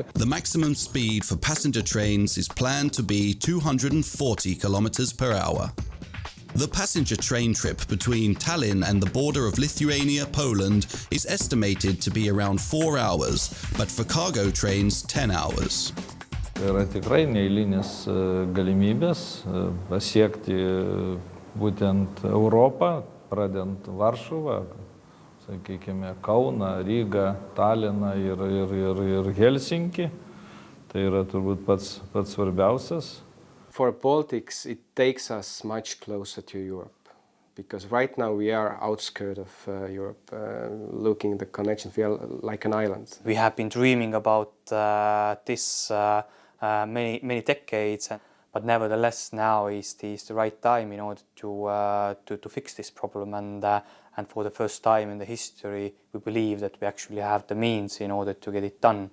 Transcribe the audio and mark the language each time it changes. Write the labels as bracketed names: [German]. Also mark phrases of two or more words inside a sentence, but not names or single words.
[English] The maximum speed for passenger trains is planned to be 240 kilometers per hour. The passenger train trip between Tallinn and the border of Lithuania, Poland is estimated to be around 4 hours, but for cargo trains 10 hours. [Lithuanian] Yra tikrai neeilinės galimybės pasiekti būtent Europą, pradedant Varšuvą, sakykime, Kauną, Rygą, Talliną ir Helsinkį. Tai yra turbūt pats svarbiausias. [English] For Baltics, it takes us much closer to Europe, because right now we are outskirts of Europe, looking at the connections. We are like an island. We have been dreaming about this many decades, but nevertheless now is the right time in order to fix this problem, and for the first time in the history we believe that we actually have the means in order to get it done.